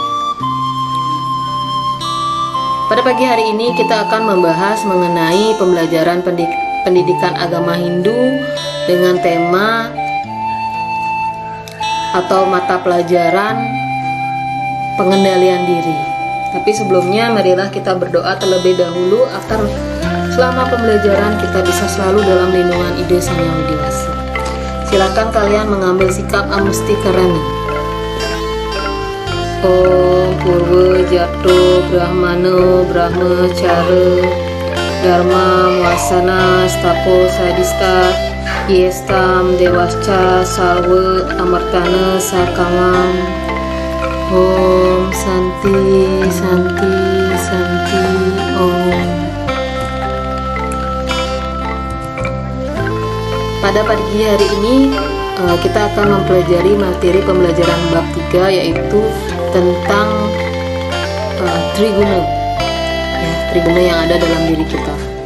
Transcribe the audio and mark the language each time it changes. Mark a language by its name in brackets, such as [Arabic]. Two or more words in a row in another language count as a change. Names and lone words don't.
[Indonesian] Pada pagi hari ini kita akan membahas mengenai pembelajaran pendidikan agama Hindu dengan tema atau mata pelajaran pengendalian diri. Tapi sebelumnya marilah kita berdoa terlebih dahulu agar selama pembelajaran kita bisa selalu dalam lindungan ide Sang Yang Widi Wasi. Silakan kalian mengambil sikap amusti karana. [Sanskrit] Om Purwa Jato Brahmana Brahmacara Dharma Muasana Stapo Sadista Yestam Dewasca Sarwa Amartana Sakamam. Om Santi Santi Santi Om. [Indonesian] Pada pagi hari ini kita akan mempelajari materi pembelajaran bab 3, yaitu tentang triguna, triguna yang ada dalam diri kita.